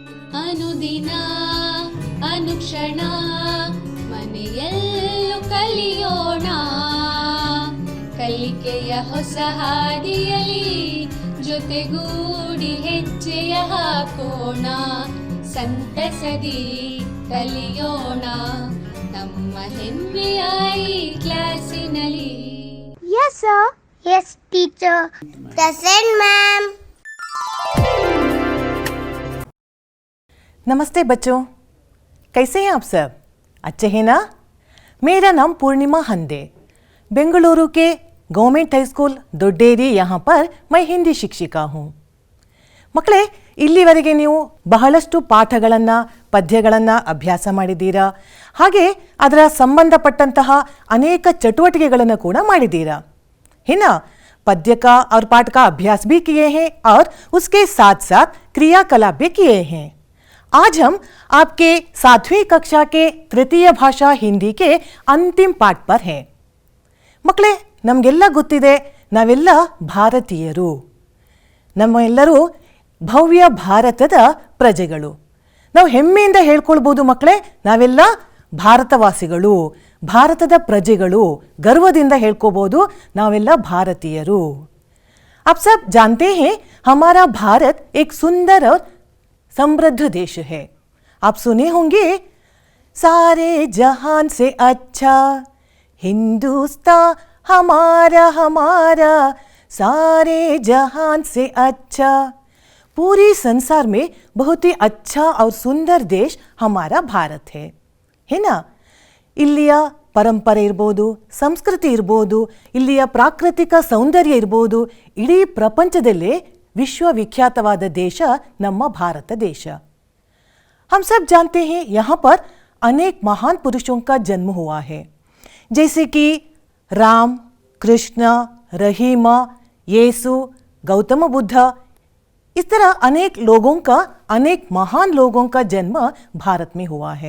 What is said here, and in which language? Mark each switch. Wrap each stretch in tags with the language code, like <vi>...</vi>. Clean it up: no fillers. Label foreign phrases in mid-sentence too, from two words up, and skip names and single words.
<kn>ಅನುದಿನ ಅನುಕ್ಷಣ ಮನೆಯಲ್ಲೂ ಕಲಿಯೋಣ, ಕಲಿಕೆಯ ಹೊಸ ಹಾದಿಯಲಿ ಜೊತೆಗೂಡಿ ಹೆಜ್ಜೆಯ ಹಾಕೋಣ, ಸಂತಸದಿ ಕಲಿಯೋಣ ನಮ್ಮ ಹೆಮ್ಮೆಯ ಈ ಕ್ಲಾಸಿನಲ್ಲಿ.</kn> <en>Yes sir. Yes teacher. Present ma'am.</en> <hi>नमस्ते बच्चों, कैसे हैं आप सब? अच्छे हैं ना? मेरा नाम पूर्णिमा हंदे, बेंगलुरु के गवर्नमेंट हाई स्कूल दोड्डेरी यहाँ पर मैं हिंदी शिक्षिका हूँ.</hi> <kn>ಮಕ್ಕಳೇ, ಇಲ್ಲಿವರೆಗೆ ನೀವು ಬಹಳಷ್ಟು ಪಾಠಗಳನ್ನು ಪದ್ಯಗಳನ್ನು ಅಭ್ಯಾಸ ಮಾಡಿದ್ದೀರಾ, ಹಾಗೆ ಅದರ ಸಂಬಂಧಪಟ್ಟಂತಹ ಅನೇಕ ಚಟುವಟಿಕೆಗಳನ್ನು ಕೂಡ ಮಾಡಿದ್ದೀರಾ.</kn> <hi>है ना? पद्य का और पाठ का अभ्यास भी किए हैं और उसके साथ साथ क्रियाकलाप भी किए हैं. आज हम आपके 7वीं कक्षा के तृतीय भाषा हिंदी के अंतिम पाठ पर हैं.</hi> <kn>ಮಕ್ಕಳೇ, ನಮಗೆಲ್ಲ ಗೊತ್ತಿದೆ, ನಾವೆಲ್ಲ ಭಾರತೀಯರು, ನಮ್ಮೆಲ್ಲರೂ ಭವ್ಯ ಭಾರತದ ಪ್ರಜೆಗಳು. ನಾವು ಹೆಮ್ಮೆಯಿಂದ ಹೇಳ್ಕೊಳ್ಬೋದು ಮಕ್ಕಳೇ, ನಾವೆಲ್ಲ ಭಾರತವಾಸಿಗಳು, ಭಾರತದ ಪ್ರಜೆಗಳು, ಗರ್ವದಿಂದ ಹೇಳ್ಕೋಬಹುದು ನಾವೆಲ್ಲ ಭಾರತೀಯರು.</kn> <hi>आप सब जानते हैं हमारा भारत एक सुंदर और समृद्ध देश है. आप सुने होंगे, सारे जहान से अच्छा हिंदुस्तान हमारा हमारा, सारे जहान से अच्छा. पूरी संसार में बहुत ही अच्छा और सुंदर देश हमारा भारत है ना?</hi> <kn>ಇಲ್ಲಿಯ ಪರಂಪರೆ ಇರ್ಬೋದು, ಸಂಸ್ಕೃತಿ ಇರ್ಬೋದು, ಇಲ್ಲಿಯ ಪ್ರಾಕೃತಿಕ ಸೌಂದರ್ಯ ಇರ್ಬೋದು, ಇಡೀ ಪ್ರಪಂಚದಲ್ಲೇ ವಿಶ್ವವಿಖ್ಯಾತವಾದ ದೇಶ ನಮ್ಮ ಭಾರತ ದೇಶ.</kn> <hi>हम सब जानते हैं यहाँ पर अनेक महान पुरुषों का जन्म हुआ है, जैसे कि राम, कृष्ण, रहीमा, येसु, गौतम बुद्ध. इस तरह अनेक लोगों का, अनेक महान लोगों का जन्म भारत में हुआ है.</hi>